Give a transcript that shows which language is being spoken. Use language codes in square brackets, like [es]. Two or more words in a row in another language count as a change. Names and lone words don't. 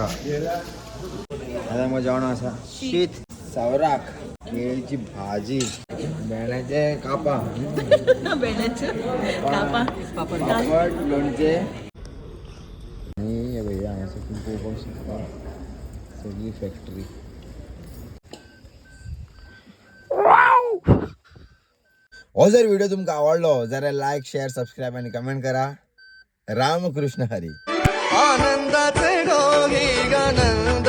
[kok] आतां आमकां जेवण आसा शीत सावराक केळीची भाजी भेंड्याचे कापां पापड लोणचे. आनी हे भैया हांगासर तुमी पळोवपाक शकता सगळी फॅक्टरी. हो जर व्हिडिओ तुमकां आवडलो जाल्यार [en] like share subscribe [kok] आणि कमेंट करा. रामकृष्ण हरी. आनंदाचे डोही गाणं